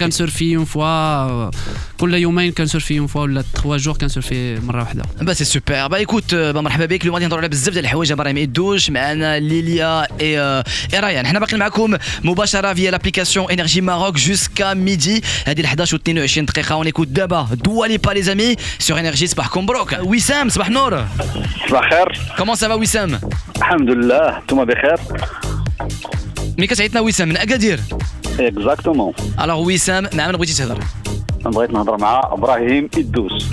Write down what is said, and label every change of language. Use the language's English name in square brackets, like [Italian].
[Arabic] كنسورفي اون فوا كل يومين كنسورفي اون فوا ولا 3 جور كنسورفي مره واحده. [French] Bah c'est super. Bah écoute, [Arabic] مرحبا بك. اليوم غادي نهضروا على بزاف ديال الحوايج. ابراهيم إدوش معنا ليليا et Ryan. حنا باقيين معكم مباشره [French] via l'application [Arabic] Énergie Maroc jusqu'à midi. هذه 11:22 دقيقه. [French] On écoute [Arabic] دابا Dua Lipa [French] les amis sur Énergie. [Arabic] صباحكم مبروك. وسام صباح نور. صباح الخير. [French] Comment ça va وسام؟ [Arabic] الحمد لله انتم بخير. مي كتعيطنا وسام من اكادير. [French] اكزاكتومون. [Arabic] الوغ وسام مع من بغيتي تهضر؟ بغيت نهضر مع ابراهيم إدوس.